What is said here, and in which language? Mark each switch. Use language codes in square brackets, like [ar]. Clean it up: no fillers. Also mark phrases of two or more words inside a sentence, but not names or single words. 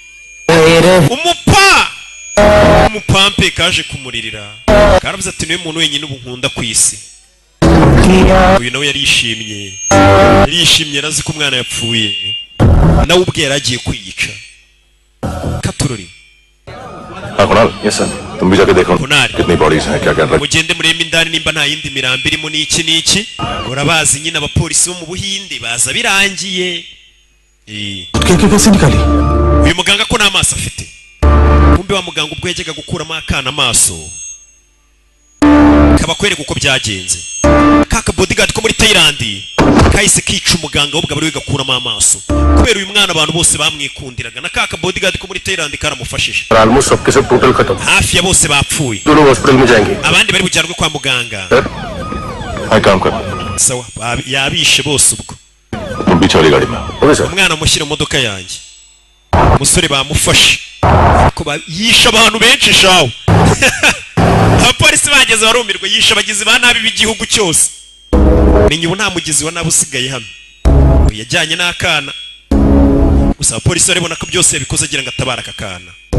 [rw] Umupampe kaje kumuririra. Karavuze ati niwe muntu wenyine ubu nkunda ku isi. Uyu nawe yarishimye. Yarishimye arazi ko umwana yapfuye. Nawe ubwe yaragiye kwiyica. Katurori. [en] Kunal, yes sir. [hi] तुम भी जाके देखो कितनी बॉडीज हैं क्या कर रहे हैं. [rw] Mugende murebe indani nimba nta yindi mirambi irimo n'iki. Urabazi nyine abapolisi bo mu Buhinde baza birangiye. [hi] कैसे निकाली? [rw] Uyu muganga ko n'amaso afite. Kumbe wa muganga ubwo yajyaga gukuramo akana amaso. Kabakwereka uko byagenze. Kaka bodyguard ko muri Thailand kahise kica umuganga w'ubwo bari wigakuramo amaso. Kubera uyu mwana abantu bose bamwikundiraga na kaka bodyguard ko muri Thailand karamufashije. [hi] Almost सबके सब total खत्म. [rw] Hafi ya bose bapfuye. [hi] दोनों hospital में जाएंगे. [rw] Abandi bari bujyanwe kwa muganga. [hi] हाय काम कर. [rw] Sawa yabishe bose ubwo. [hi] तुम भी चली गाड़ी में. [en] okay sir. [rw] Umwana mushyira mu modoka yanjye. Umusore bamufashe. Ko yisha abantu benshi shawo. Abapolisi bageze barumirwa yisha abagizi ba nabi b'igihugu cyose. Menye ubu nta mugizi wa nabi usigaye hano. Yajyanye n'akana. Gusa abapolisi baribona ko byose yabikoze agira ngo atabara aka kana.